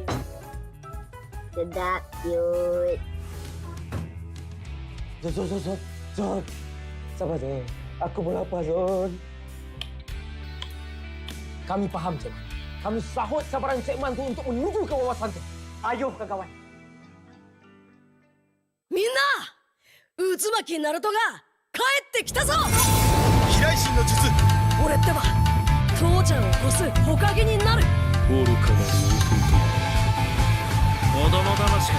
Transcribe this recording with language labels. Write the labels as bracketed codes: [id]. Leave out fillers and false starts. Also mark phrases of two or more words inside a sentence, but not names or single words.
[ms] Sedap, cute. Zon. Sabar je. Aku pun lapar, Zon. Kami faham, Cik. Kami sahut sabaran Cik Man tu untuk menuju ke wawasan tu. Ayo, kawan-kawan. [ja] みんな、渦巻きナルトが帰ってきたぞ。飛来神の術。俺ってば父ちゃんを越す火影になる。愚かなる弟。子供騙しか。